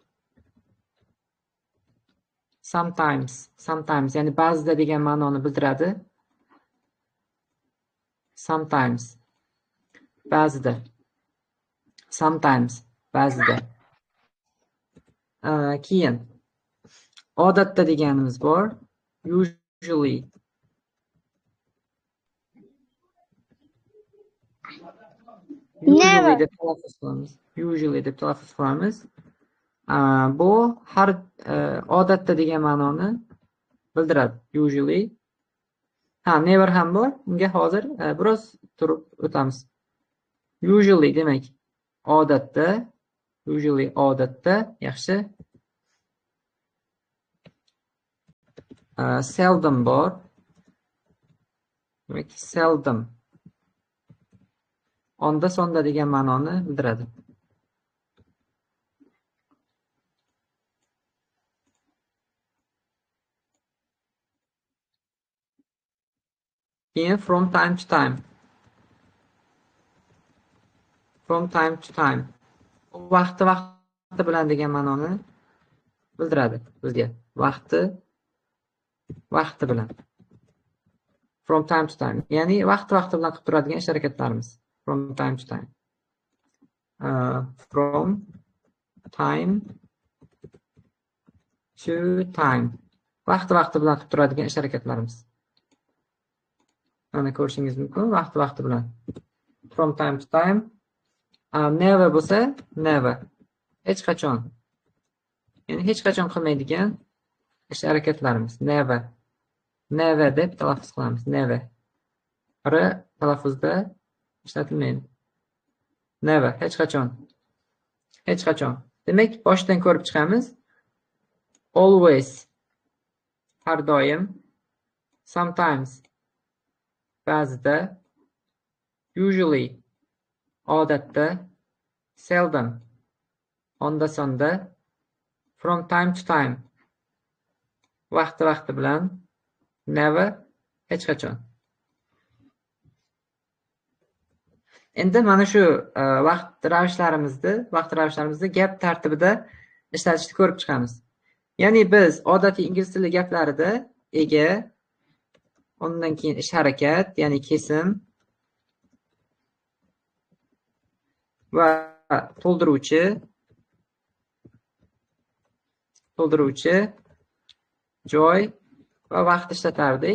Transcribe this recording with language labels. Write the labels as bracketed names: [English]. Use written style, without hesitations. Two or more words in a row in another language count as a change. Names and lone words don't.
[Uzbek] Ya'ni ba'zida degan ma'noni bildiradi. Sometimes. Ba'zida. Sometimes. Ba'zida. Keyin odatda deganimiz bor. Usually. Never. deb talaffuz qilamiz. Usually deb talaffuz qilamiz. Bu har odatda degan ma'noni bildiradi. Usually. Never ham bor. Unga hozir biroz turib o'tamiz. Usually demak odatda. Usually odatda yaxshi. Seldom bor. Demak seldom. Onda sonda degan ma'noni bildiradi. [English] Keyin from time to time. From time to time. [Uzbek] Vaqti bilan degan ma'noni bildiradi bizga. Vaqti bilan. [English] From time to time. [Uzbek] Ya'ni vaqti bilan qilib turadigan ish harakatlarimiz. [English] From time to time. From time to time. [Uzbek] Vaqti bilan qilib turadigan ish harakatlarimiz. Mana ko'rishingiz mumkin, vaqti bilan. [English] From time to time. Never bo'lsa, never. [Uzbek] Hech qachon. Ya'ni hech qachon qilmaydigan ish harakatlarimiz. Never. Never deb talaffuz qilamiz. Never. R talaffuzda ishlatilmaydi. Never. Hech qachon. Hech qachon. Demak, boshdan ko'rib chiqamiz. Always. Har doim. Sometimes. Ba'zida. Usually. Odatda. Seldom. Onda sonda. [English] From time to time. [Uzbek] Vaqti bilan. Never. Hech qachon. Endi mana shu vaqt ravishlarimizni gap tartibida ishlatishni ko'rib chiqamiz. Ya'ni biz odatiy ingliz tili gaplarida ega, ondan keyin ish harakat, ya'ni kesim va to'ldiruvchi, joy va vaqt ishlatardik.